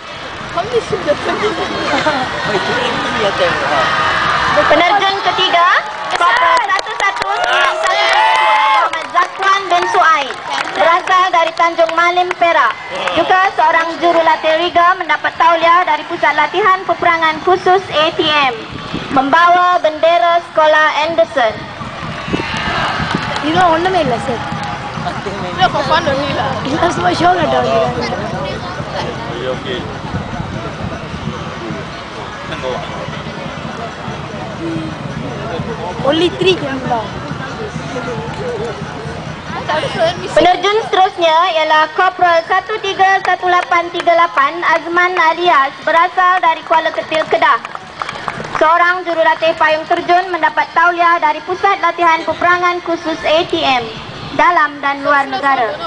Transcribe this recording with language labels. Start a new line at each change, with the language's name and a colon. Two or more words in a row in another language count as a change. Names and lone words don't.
Malay: Penerjun ketiga Korporal 1191 Ahmad Zakwan bin Suaid, berasal dari Tanjung Malim, Perak, juga seorang jurulatih Riga, mendapat tauliah dari Pusat Latihan Peperangan Khusus ATM, membawa bendera Sekolah Anderson.
Tamil: இதெல்லாம் ஒண்ணுமே இல்ல சார் இல்ல சும்மா ஷோ கட்டாங்க
English: only 3 can fly.
Malay: Penerjun seterusnya ialah Korporal 131838 Azman Alias, berasal dari Kuala Ketil, Kedah. Seorang jurulatih payung terjun, mendapat tauliah dari Pusat Latihan Peperangan Khusus ATM dalam dan luar negara.